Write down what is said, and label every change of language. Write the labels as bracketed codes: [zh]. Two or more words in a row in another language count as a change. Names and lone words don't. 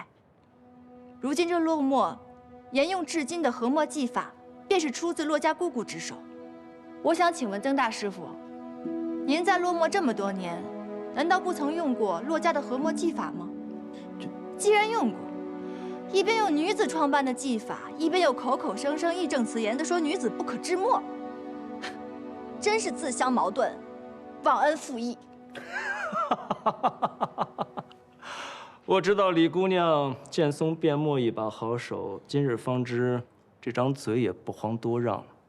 [zh] 如今這駱墨沿用至今的和墨技法，便是出自駱家姑姑之手。我想請問曾大師傅，您在落墨這麼多年，難道不曾用過駱家的和墨技法嗎？既然用過，一邊用女子創辦的技法，一邊又口口聲聲義正辭嚴地說女子不可治墨，真是自相矛盾，忘恩負義。我知道李姑娘劍松辩墨一把好手，今日方知，這張嘴也不遑多讓。